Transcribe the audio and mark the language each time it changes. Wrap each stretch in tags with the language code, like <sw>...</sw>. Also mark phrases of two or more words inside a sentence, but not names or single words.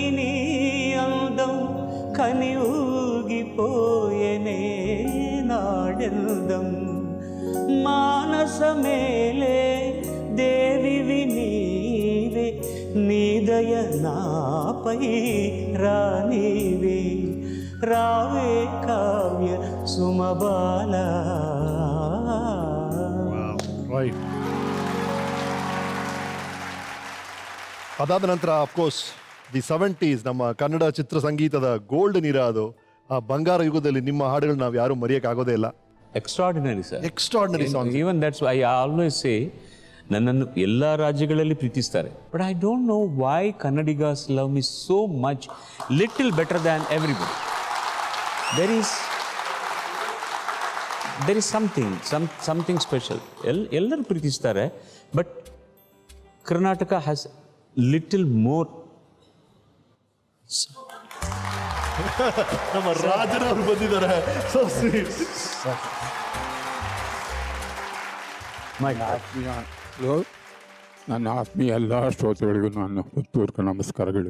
<te>నీ అందం కని ఊగిపోయెనే నాడెందం మానస మేలే దేవివి నీవే నీదయ నాపై రానివే రావే కావ్య సుమబాల.</te> <kn>ರೈಟ್. ಅದಾದ ನಂತರ</kn> <en>of course the 70s</en> <kn>ನಮ್ಮ ಕನ್ನಡ ಚಿತ್ರ ಸಂಗೀತದ</kn> <en>golden era</en> <kn>ಅದು. ಆ ಬಂಗಾರ ಯುಗದಲ್ಲಿ ನಿಮ್ಮ ಹಾಡುಗಳು ನಾವು ಯಾರು ಮರೆಯೋಕ್ಕಾಗೋದೇ ಇಲ್ಲ.</kn> <en>extraordinary sir, extraordinary song. even that's I always say,</en> <kn>ನನ್ನನ್ನು ಎಲ್ಲ ರಾಜ್ಯಗಳಲ್ಲಿ ಪ್ರೀತಿಸ್ತಾರೆ,</kn> <en>but I don't know why Kannadigas love me so much, little better than everybody. there is something special.</en> <kn>ಎಲ್ಲರೂ ಪ್ರೀತಿಸ್ತಾರೆ,</kn> <en>but Karnataka has little more.</en> <kn>ನಮ್ಮ ರಾಜನವರು ಬಂದಿದ್ದಾರೆ.</kn> <en>so sweet.</en> <kn>ನನ್ನ ಆತ್ಮೀಯ ಎಲ್ಲ ಶ್ರೋತೃಗಳಿಗೂ ನನ್ನ ಹೃತ್ಪೂರ್ವಕ ನಮಸ್ಕಾರಗಳು.</kn>